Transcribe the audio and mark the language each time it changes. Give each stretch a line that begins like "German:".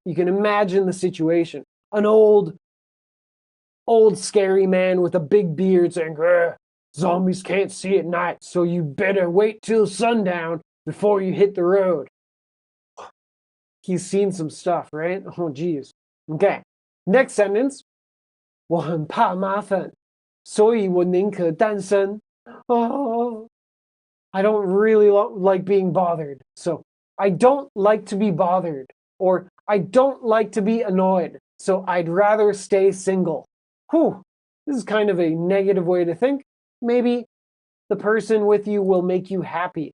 English: You can imagine the situation. An old scary man with a big beard saying, zombies can't see at night, so you better wait till sundown before you hit the road. He's seen some stuff, right? Oh, geez. Okay, next sentence.
Chinese: 我很怕麻烦，所以我宁可单身。
English: Oh, I don't really like being bothered. So I don't like to be bothered, or I don't like to be annoyed. So I'd rather stay single. Whew, this is kind of a negative way to think. Maybe the person with you will make you happy.